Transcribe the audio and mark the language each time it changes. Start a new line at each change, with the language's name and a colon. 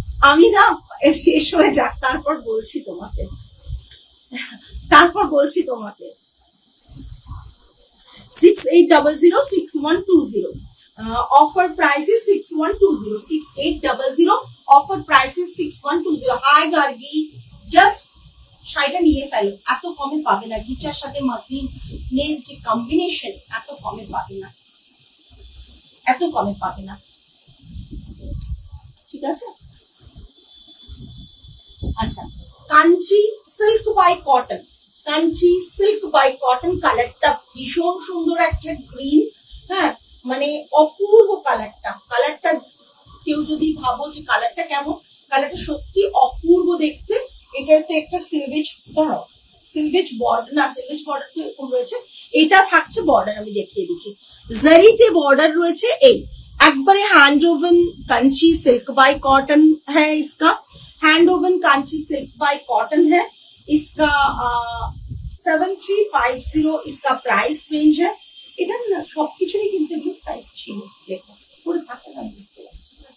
Bangla: আমি না শেষ হয়ে যাক তারপর বলছি তোমাকে, তারপর বলছি তোমাকে।
English: 6800 6120, offer price is 6120, 6800, offer price is 6120।
Bangla: High Gargi, just শাড়িটা নিয়ে ফেলো, এত কমে পাবে না। ঘিচার সাথে মাসলিনের যে কম্বিনেশন এত কমে পাবে না, এত কমে পাবে না, ঠিক আছে। আচ্ছা, Kanchi silk by cotton, Kanchi silk by cotton, কালারটা ভীষণ সুন্দর একটা গ্রিন, হ্যাঁ মানে অপূর্ব কালারটা। কালারটা কেউ যদি ভাবো যে কালারটা কেমন, কালারটা সত্যি অপূর্ব দেখতে। এটাতে একটা সিলভেজ, ধরো সিলভেজ বর্ডার, না সিলভেজ বর্ডার তো এরকম রয়েছে, এটা থাকছে বর্ডার, আমি দেখিয়ে দিচ্ছি। জারিতে বর্ডার রয়েছে, এই একবারে hand woven Kanchi
Hindi: silk bye cotton है इसका, hand oven Kanchi silk bye cotton है इसका। 7350 इसका प्राइस रेंज है।
Bangla: এটা না সবকিছুরই কিন্তু একটু প্রাইস ছিল, দেখো পুরো থাকে না, বুঝতে পারছি।